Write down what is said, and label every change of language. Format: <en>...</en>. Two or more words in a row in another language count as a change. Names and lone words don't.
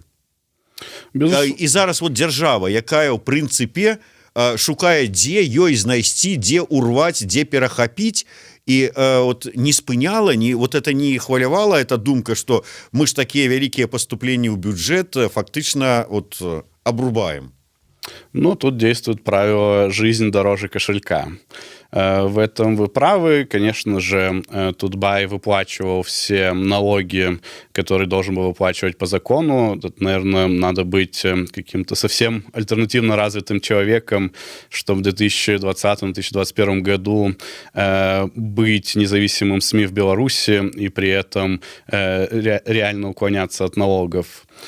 <be>І зараз вот дзяржава, якая ў прынцыпе шукае, дзе ёй знайсці, дзе урваць, дзе перахапіць, і вот не спыняла,</be> <ru>вот это</ru> <be>не хвалявала эта думка, что мы ж такія вялікія паступленні ў бюджэт фактычна вот обрубаем.</be> <ru>Ну, тут действует правило «жизнь дороже кошелька». В этом вы правы. Конечно же, Тутбай выплачивал все налоги, которые должен был выплачивать по закону. Тут, наверное, надо быть каким-то совсем альтернативно развитым человеком, чтобы в 2020-2021 году быть независимым СМИ в Беларуси и при этом реально уклоняться от налогов.</ru>